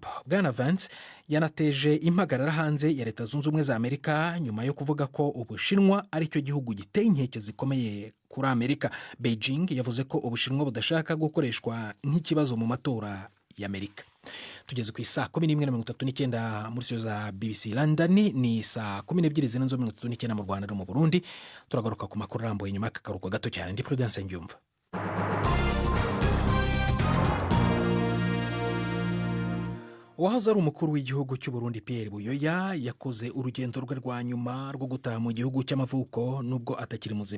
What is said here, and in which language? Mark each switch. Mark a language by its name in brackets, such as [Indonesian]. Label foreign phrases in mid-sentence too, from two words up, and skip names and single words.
[Kinyarwanda] Bwana Vance yanateje impagarara hanze ya Leta Zunze Ubumwe za Amerika nyuma yo kuvuga ko Ubushinwa ari cyo gihugu giteye inkeke zikomeye kuri Amerika. Beijing yavuze ko Ubushinwa budashaka gukoreshwa nk'ikibazo mu matora y'Amerika. tugeze ku isaa 11:39 muri studio za BBC London, ni saa 12:39 mu Rwanda no mu Burundi. Turagaruka ku makuru arambuye nyuma y'akaruhuko gato cyane. Ndi Prudence Ngyumva. Uwahoze ari umukuru w'igihugu cy'u Burundi Pierre Buyoya yakoze urugendo rwe rwa nyuma rwo gutaha mu gihugu cy'amavuko nubwo atakiri muzima.